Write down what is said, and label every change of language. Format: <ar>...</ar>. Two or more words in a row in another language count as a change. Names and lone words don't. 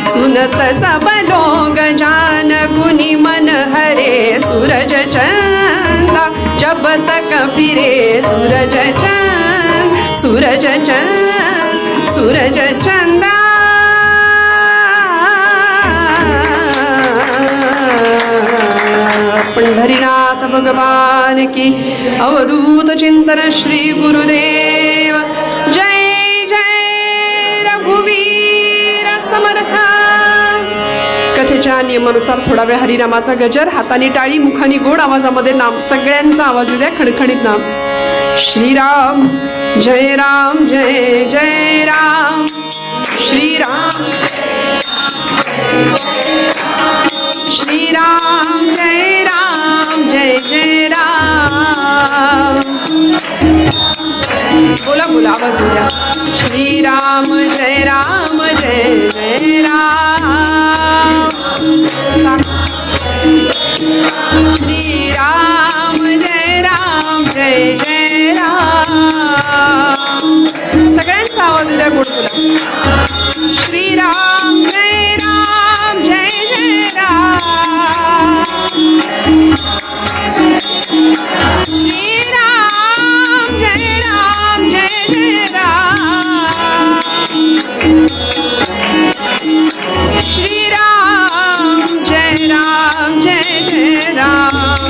<hi>सुनत सब लोग जान गुनी मन हरे सूरज चंदा जब तक फिरे सूरज चंद सूरज चंद सूरज चंदा पंढरीनाथ भगवान की अवधूत चिंतन श्री गुरुदेव जय जय रघुवीर समर्थ।</hi> <mr>कथेच्या नियमानुसार थोडा वेळ हरिनामाचा गजर, हाताने टाळी, मुखाने गोड आवाजामध्ये नाम, सगळ्यांचा आवाज येऊ द्या, खणखणीत नाम। श्रीराम जय राम जय जय राम श्रीराम श्रीराम जय राम जय जय राम। बोला बोला आवाज येऊ द्या। श्रीराम जय राम जय जय राम। श्रीराम जय राम जय जय राम। सगळ्यांचा आवाज येऊ द्या, गोड बोला। श्रीराम जय राम जय जय राम। श्रीराम जय राम जय जय राम। श्रीराम जय राम जय जय राम।</mr>